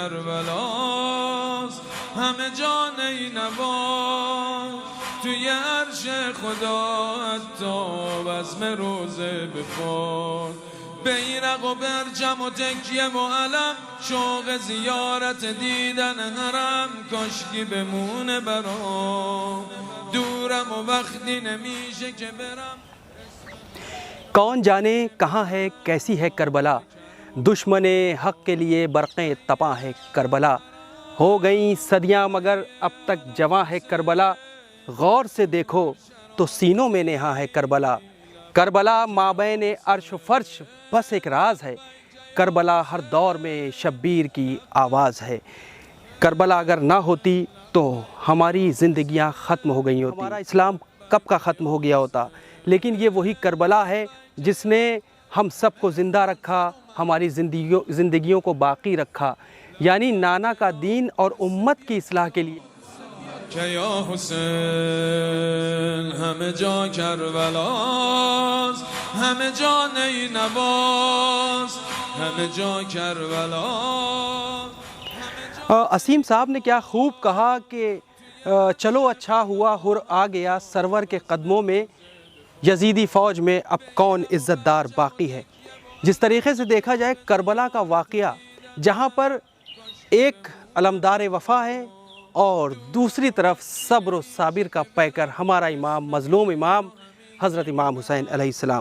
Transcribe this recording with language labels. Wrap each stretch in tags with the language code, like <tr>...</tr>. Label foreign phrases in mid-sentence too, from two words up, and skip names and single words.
<fa>کربلاست همه جا نی نواز توی عرش خدا حتی بزم روزه بپاس بیرق و برجم و تکیه و علم شوق زیارت دیدن حرم کاشکی بمونه برام دورم و وقتی نمیشه که برم</fa> <ur>کون جانے کہاں ہے کیسی ہے کربلا، دشمنے حق کے لیے برقیں تپا ہے کربلا. ہو گئی صدیاں مگر اب تک جواں ہے کربلا، غور سے دیکھو تو سینوں میں نیہا ہے کربلا. کربلا مابین عرش فرش بس ایک راز ہے، کربلا ہر دور میں شبیر کی آواز ہے. کربلا اگر نا ہوتی تو ہماری زندگیاں ختم ہو گئی ہوتی، ہمارا اسلام کب کا ختم ہو گیا ہوتا. لیکن یہ وہی کربلا ہے جس نے ہم سب کو زندہ رکھا، ہماری زندگیوں کو باقی رکھا، یعنی نانا کا دین اور امت کی اصلاح کے لیے.</ur> <fa>که یا حسین همه جا کربلاست همه جا نی نواز همه جا کربلاست।</fa> <ur>عاصم صاحب نے کیا خوب کہا کہ چلو اچھا ہوا حر آ گیا سرور کے قدموں میں، یزیدی فوج میں اب کون عزت دار باقی ہے. جس طریقے سے دیکھا جائے کربلا کا واقعہ، جہاں پر ایک علمدار وفا ہے اور دوسری طرف صبر و صابر کا پیکر ہمارا امام، مظلوم امام حضرت امام حسین علیہ السلام.</ur>